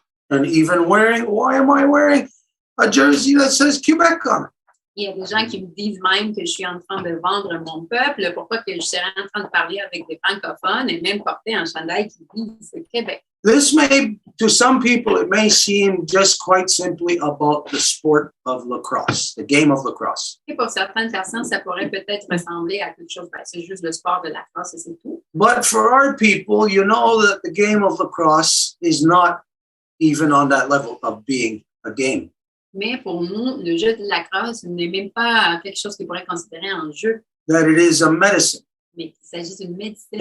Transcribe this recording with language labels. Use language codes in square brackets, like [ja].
[en] And even why am I wearing a jersey that says Quebec on it? [fr] Il y a des gens qui me disent même que je suis en train de vendre mon peuple. Pourquoi que je serais en train de parler avec des francophones et même porter un chandail qui dit Québec? [en] This may, to some people, it may seem just quite simply about the sport of lacrosse, the game of lacrosse. [fr] Et pour certaines personnes, ça pourrait peut-être ressembler à quelque chose. C'est juste le sport de la lacrosse et c'est tout. [en] But for our people, you know that the game of lacrosse is not even on that level of being a game. [fr] Mais pour nous, le jeu de la lacrosse n'est même pas quelque chose qui pourrait être considéré un jeu. [en] That it is a medicine. [fr] Mais qu'il s'agit d'une médecine.